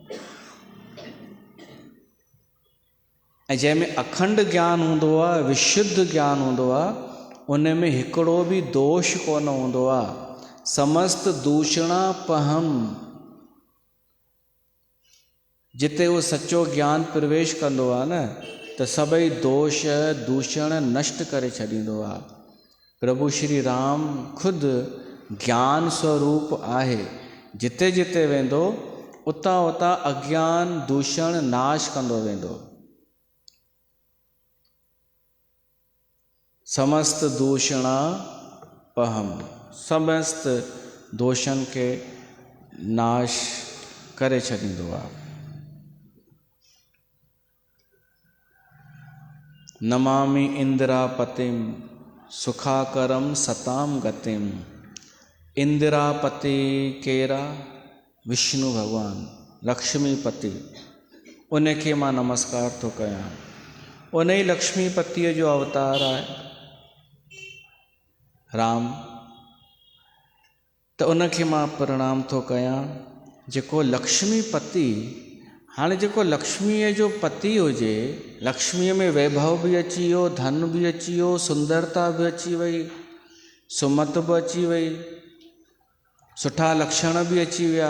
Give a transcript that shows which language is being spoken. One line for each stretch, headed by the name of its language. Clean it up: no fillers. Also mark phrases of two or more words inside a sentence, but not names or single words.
Sindhi: ऐं जंहिंमें अखंड ज्ञान हूंदो आहे, विशुद्ध ज्ञान हूंदो आहे, उन में हिकिड़ो बि दोष कोन हूंदो आहे।
Sanskrit: समस्त दूषणापहम,
Sindhi: जिते उहो सचो ज्ञान प्रवेश कंदो आहे न, त सभई दोष दूषण नष्ट करे छॾींदो आहे। प्रभु श्री राम खुदि ज्ञान स्वरूप आहे। जिते जिते वेंदो उतां उतां अज्ञान दूषण नाश कंदो वेंदो।
Sanskrit: समस्त दूषणापहम,
Sindhi: समस्त दोषनि खे नाश करे छॾींदो आहे।
Sanskrit: नमामि इंदिरापतिम सुखाकरम सताम गतिम।
Sindhi: इंदिरापति केरा? विष्णु भगवान, लक्ष्मीपति। उनखे मां नमस्कार थो कयां। उन ई लक्ष्मीपतिअ जो अवतार आहे राम। त उनखे मां प्रणाम थो कयां जेको लक्ष्मीपति। हाणे जेको लक्ष्मीअ जो पति हुजे, लक्ष्मीअ में वैभव बि अची वियो, धन बि अची वियो, सुंदरता बि अची वई, सुमत बि अची वई, सुठा लक्षण बि अची विया।